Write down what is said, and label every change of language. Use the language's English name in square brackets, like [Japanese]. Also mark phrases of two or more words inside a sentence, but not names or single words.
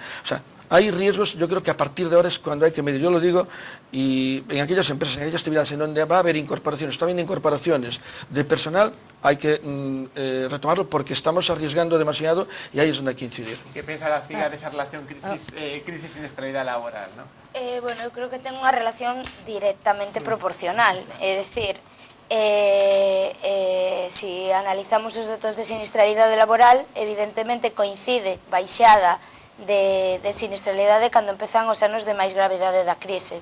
[Spanish] O sea, hay riesgos, yo creo que a partir de ahora es cuando hay que medir, yo lo digo, y en aquellas empresas, en aquellas actividades en donde va a haber incorporaciones, está habiendo incorporaciones de personal, hay que retomarlo porque estamos arriesgando demasiado y ahí es donde hay que incidir. ¿Qué piensa la CIGA de esa relación crisis-siniestralidad laboral, ¿no? [Galician] Bueno, eu creo que ten unha relación directamente proporcional, é dicir, si analizamos os datos de sinistralidade laboral, evidentemente coincide baixada de sinistralidade cando empezan os anos de máis gravidade da crise.